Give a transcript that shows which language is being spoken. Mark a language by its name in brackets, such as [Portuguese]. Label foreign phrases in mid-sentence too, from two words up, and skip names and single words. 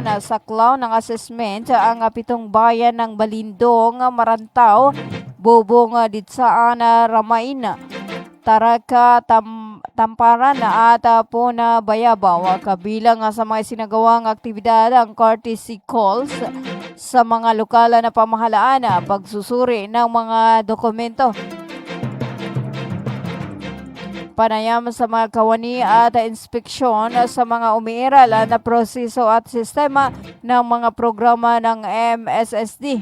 [Filipino] Sa clown ng assessment ang 7 bayan ng Balindong, Marantao, Bubong, Ditsaan, Ramain, Taraka, Tamparan at Puna, Bayabaw. Kabilang sa mga sinagawang aktibidad ang [English] courtesy calls [Filipino] sa mga lokal na pamahalaan, pagsusuri ng mga dokumento, panayam sa mga kawani at inspeksyon sa mga umiiral na proseso at sistema ng mga programa ng MSSD.